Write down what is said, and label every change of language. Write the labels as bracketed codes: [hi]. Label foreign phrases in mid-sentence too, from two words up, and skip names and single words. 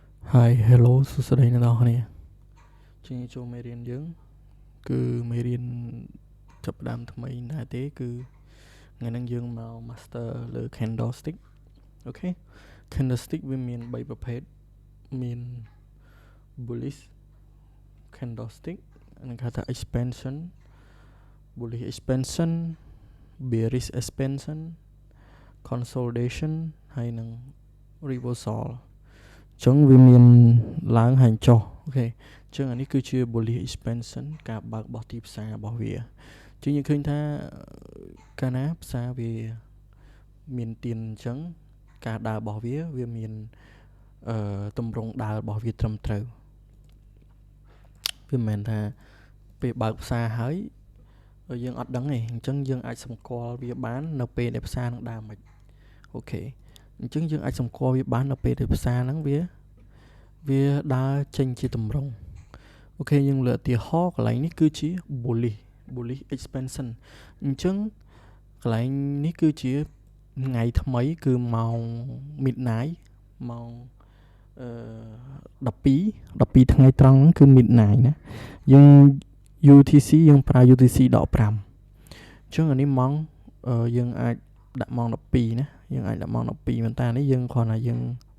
[en] Hi hello [km] សួស្តីអ្នកនរគ្នាជាចូលមេរៀនយើងគឺមេរៀនចាប់ផ្ដើមថ្មីដែរទេគឺថ្ងៃហ្នឹង យើងមក master លើ candlestick អូខេ candlestick វាមាន3ប្រភេទមាន [en] bullish candlestick [km] និងគេហៅថា [en] expansion bullish expansion bearish expansion consolidation [km] ហើយនិង reversal ចឹងវាមានឡើងហើយចុះអូខេចឹងអានេះគឺជា [en] bullish expansion [km] ការបើករបស់ទីផ្សាររបស់វាចឹងយើងឃើញថាកាលណាផ្សារវាមានទៀនអញ្ចឹងការដើររបស់វាមានតម្រង់ដើររបស់វាត្រឹមត្រូវ វាមិនមែនថាពេលបើកផ្សារហើយយើងអត់ដឹងទេអញ្ចឹងយើងអាចសម្គាល់វាបាននៅពេលដែលផ្សារនឹងដើរមិនអូខេអញ្ចឹងយើងអាចសម្គាល់វាបាននៅពេលដែលផ្សារហ្នឹងវាដើរចេញជាតម្រង់អូខេយើងលើកឧទាហរណ៍កន្លែងនេះគឺជា [en] bullish expansion [km] អញ្ចឹងកន្លែងនេះគឺជាថ្ងៃថ្មីគឺម៉ោង midnight ម៉ោង 12ថ្ងៃត្រង់ហ្នឹងគឺ midnight ណាយើង UTC យើងប្រើ UTC ដក5អញ្ចឹងអានេះម៉ោងយើងអាចដាក់ម៉ោង12ណាយើងអាចដាក់ម៉ោង12ប៉ុន្តែនេះយើងគ្រាន់តែយើងឧ